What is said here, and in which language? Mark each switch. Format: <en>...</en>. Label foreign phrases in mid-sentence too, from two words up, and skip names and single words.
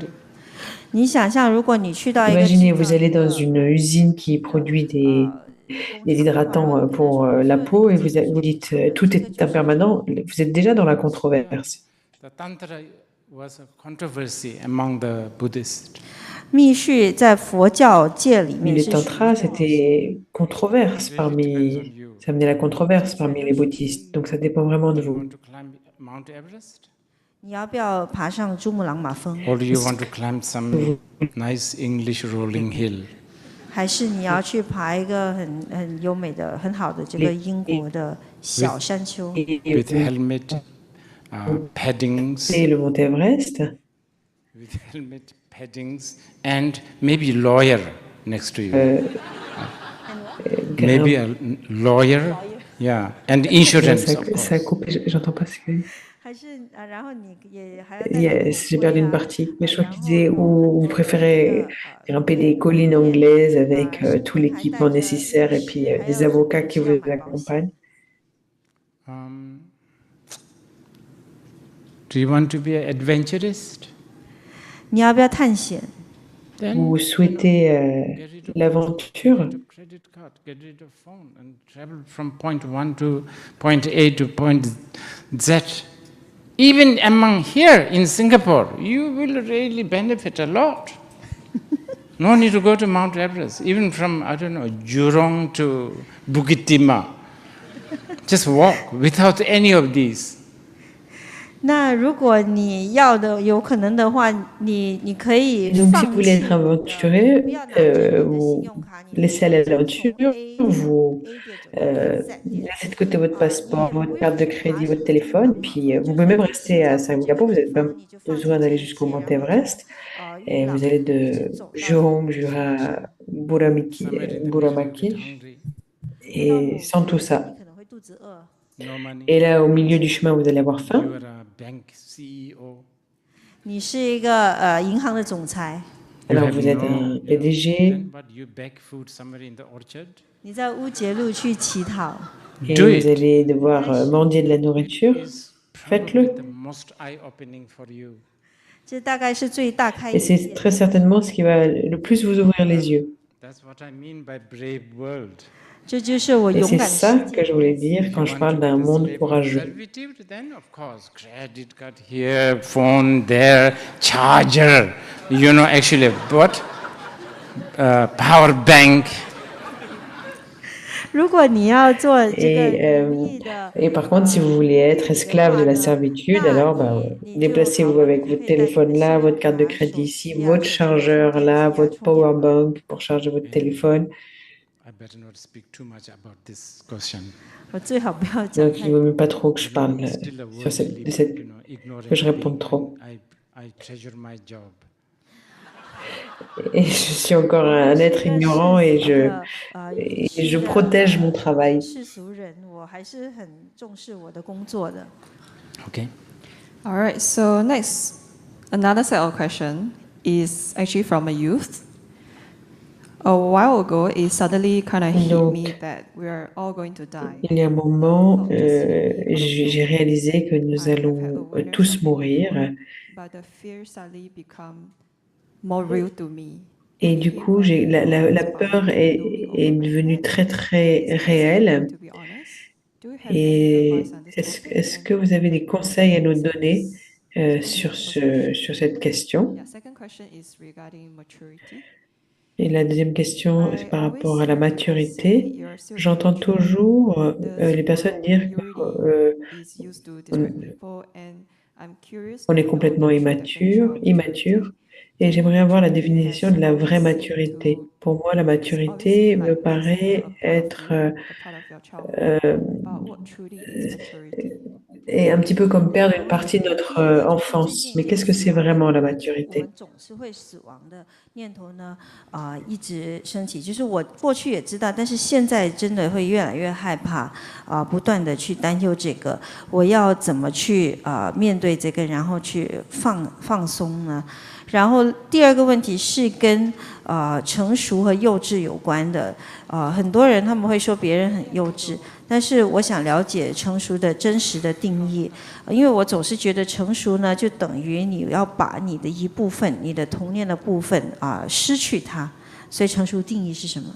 <zh>你想象，如果你去到一个</zh> <fr>Imaginez, vous allez dans une usine qui produit des hydratants pour la peau et vous dites tout est impermanent, vous êtes déjà dans la controverse.</fr> <en>The Tantra was a controversy among the Buddhists.</en> <zh>密续在佛教界里</zh> <fr>Mais</fr> <zh>面</zh> <fr>le</fr> <zh>是</zh> <fr>tantra, c'était controverse parmi, ça amenait la controverse parmi les bouddhistes. Donc ça dépend vraiment de</fr> <en>You</en> <fr>vous.</fr> <en>want to climb Mount Everest?</en> <zh>你要不要爬上珠穆朗玛峰，</zh> <en>Or do you want to climb some nice English rolling hill?</en> <zh>还是你要去爬一个很优美的、很好的这个英国的小山丘？</zh> <en>With helmet, paddings.</en> <fr>Et le Mont Everest.</fr> <en>With helmet, paddings, and maybe lawyer next to you. Maybe a lawyer, yeah, and insurance. Of course.</en> <fr>Ça a coupé, j'entends pas ce que.</fr> <zh>还是然后你也还要带</zh> <fr>Yes, j'ai perdu une partie. Mais je crois qu'il disait où vous préférez grimper des collines anglaises avec tout l'équipement nécessaire et puis des avocats qui vous accompagnent.</fr> <en>Do you want to be an adventurist?</en> <zh>你要不要探险？</zh> <fr>Vous souhaitez l'aventure?</fr> <en>Credit card, get rid of phone, and travel from point 1 to point A to point Z. Even among here in Singapore, you will really benefit a lot. No need to go to Mount Everest. Even from, I don't know, Jurong to Bukit Timah. Just walk without any of these.</en> <zh>那如果你要的有可能的话，你可以</zh> <fr>Donc, si</fr> <zh>放</zh> <fr>vous voulez</fr> <zh>弃</zh> <fr>être aventurier, vous laissez aller à l'aventure, vous laissez de côté votre passeport, votre carte de crédit, votre téléphone, puis vous pouvez même rester à Singapour, vous n'avez pas besoin d'aller jusqu'au Mont Everest, et vous allez de Jurong jusqu'à Burramaki, et sans tout ça.</fr> <zh>可能会肚子饿。</zh> <en>No money.</en> <fr>Et là, au milieu du chemin, vous allez avoir</fr> <en>You</en> <fr>faim.</fr> <en>are a bank CEO.</en> <zh>你是一个银行的总裁，</zh> <fr>Alors,</fr> <en>You</en> <fr>vous</fr> <en>have</en> <fr>êtes un</fr> <en>no-</en> <fr>PDG,</fr> <en>Then what, you beg food somewhere in the orchard?</en> <zh>你在乌节路去乞讨，</zh> <fr>et</fr> <en>Do</en> <fr>vous</fr> <en>it.</en> <fr>allez devoir mendier de la nourriture.</fr> <en>Is probably</en> <fr>Faites-le.</fr> <en>the most eye-opening for you.</en> <zh>这大概是最大开</zh> <fr>Et</fr> <zh>眼</zh> <fr>c'est</fr> <zh>界的。</zh> <fr>très certainement ce qui va le plus vous ouvrir les yeux.</fr> <en>That's what I mean by brave world.</en> <zh>这就是我</zh> <fr>Et</fr> <zh>勇</zh> <fr>c'est</fr> <zh>敢的</zh> <fr>ça</fr> <zh>世</zh> <fr>que</fr> <zh>界。</zh> <fr>je voulais dire quand je parle d'un monde courageux.</fr> <en>Servitude, then of course, credit card here, phone there, charger. Actually, what? Power bank.</en> <zh>如果你要做这个</zh> <fr>Et par contre, si vous voulez être esclave de la servitude, alors déplacez-vous avec votre téléphone là, votre carte de crédit ici, votre chargeur là, votre</fr> <en>power bank</en> <fr>pour charger votre téléphone.</fr> <en>I better not speak too much about this question.</en> <zh>我最好不要讲</zh> <fr>Donc,</fr> <zh>太</zh> <fr>il</fr> <zh>多</zh> <fr>vaut mieux pas trop que je parle</fr> <en>Still a</en> <fr>sur</fr> <en>worldly, ignorant</en> <fr>que je réponde</fr> <en>being,</en> <fr>trop.</fr> <en>and I treasure my job.</en> <fr>Et je suis encore un être ignorant et je protège mon travail.</fr> <zh>世俗人，我还是很重视我的工作的。</zh> <en>Okay. All right, so next, another set of question is actually from a youth. A while ago, it suddenly kind of hit</en> <fr>Donc,</fr> <en>me that we are all going to die.</en> <fr>il y a un moment, j'ai réalisé que nous allons tous mourir.</fr> <en>But the fear suddenly become more real to me.</en> <fr>Et du coup, la peur est devenue très, très réelle. Et est-ce que vous avez des conseils à nous donner sur cette question?</fr> <en>Yeah, second question is regarding maturity.</en> <fr>Et la deuxième question, c'est par rapport à la maturité. J'entends toujours les personnes dire qu'on est complètement immature, et j'aimerais avoir la définition de la vraie maturité. Pour moi, la maturité me paraît être et un petit peu comme perdre une partie de notre enfance. Mais qu'est-ce que c'est vraiment la maturité?</fr> <zh>一直升起，就是我过去也知道，但是现在真的会越来越害怕，不断的去担忧这个，我要怎么去面对这个，然后去放松呢？然后第二个问题是跟成熟和幼稚有关的，很多人他们会说别人很幼稚，但是我想了解成熟的真实的定义，因为我总是觉得成熟呢，就等于你要把你的一部分，你的童年的部分失去它，所以成熟定义是什么</zh>